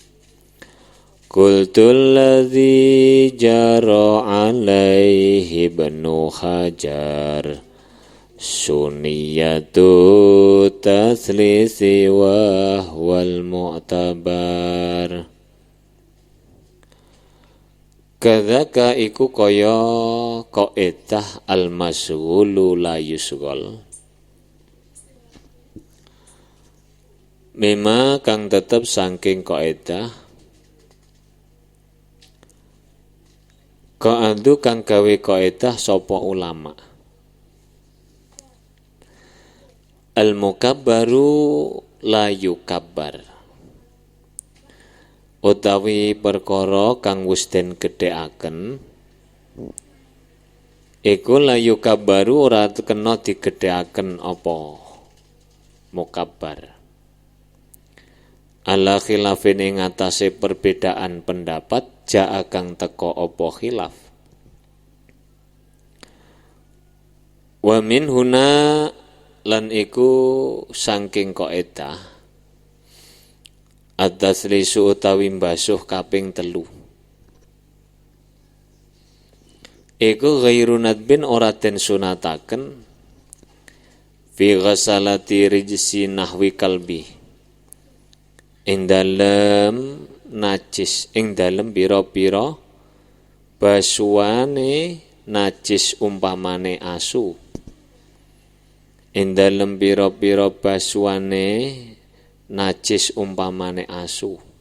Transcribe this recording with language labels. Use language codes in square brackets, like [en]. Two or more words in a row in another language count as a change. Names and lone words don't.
[ar] قلت الذي جرى عليه ابن حجر سنية التثليث و والمعتبر. [jv] Kadzaka iku kaya kaidah [ar] المشغول لا يشغل, [jv] mema kang tetep saking kaidah qa'adu kang gawe kaidah sapa ulama. [ar] المكبر لا يكبر, [jv] utawi perkara kang wis den gedhekaken iku [ar] لا يكبر [jv] ora kena digedhekaken apa mukabbar. [ar] على خلاف [jv] ing atase [id] perbedaan pendapat [jv] ja'a kang teka apa khilaf. [ar] ومن هنا [jv] lan iku saking kaidah at-taslisu utawi mbasuh kaping 3 iku [ar] غير ندب [jv] ora den sunataken [ar] في غسلات رجس نحو كلب, [jv] ing dalem najis, ing dalem pira-pira basuane najis umpamane asu, ing dalem pira-pira basuane najis umpamane asu.